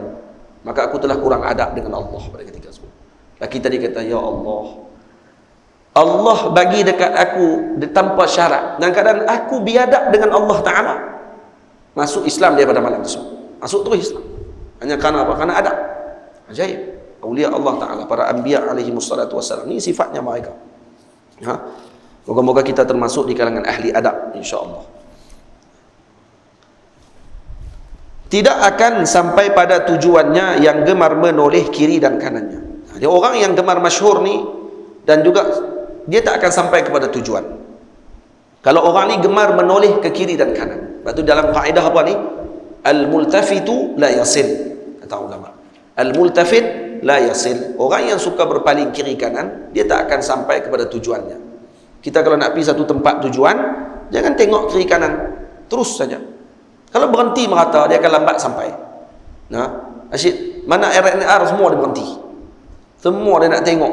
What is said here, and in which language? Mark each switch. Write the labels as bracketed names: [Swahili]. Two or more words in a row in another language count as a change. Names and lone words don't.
[Malay] Maka aku telah kurang adab dengan Allah pada ketika itu. Laki tadi kata, ya Allah, Allah bagi dekat aku tanpa syarat, dan keadaan aku biadab dengan [Arabic] الله تعالى. [Malay] Masuk Islam dia pada malam tersebut. Masuk terus Islam. Hanya kerana apa? Kerana adab. Ajaib. [Arabic] أولياء الله تعالى, para أنبياء عليهم الصلاة والسلام. [Malay] Ini sifatnya mereka. Moga-moga kita termasuk di kalangan ahli adab, [Arabic] إن شاء الله. [Malay] Tidak akan sampai pada tujuannya yang gemar menoleh kiri dan kanannya. Jadi orang yang gemar masyhur ni, dan juga dia tak akan sampai kepada tujuan. Kalau orang ni gemar menoleh ke kiri dan kanan. Lepas tu dalam kaedah apa ni? [Arabic] الملتفت لا يصل, [Malay] kata ulama. [Arabic] الملتفت لا يصل. [Malay] Orang yang suka berpaling kiri kanan, dia tak akan sampai kepada tujuannya. Kita kalau nak pergi satu tempat tujuan, jangan tengok kiri kanan, terus saja. Kalau berhenti merata, dia akan lambat sampai. Nah, asyik mana RNR semua dia berhenti. Semua dia nak tengok.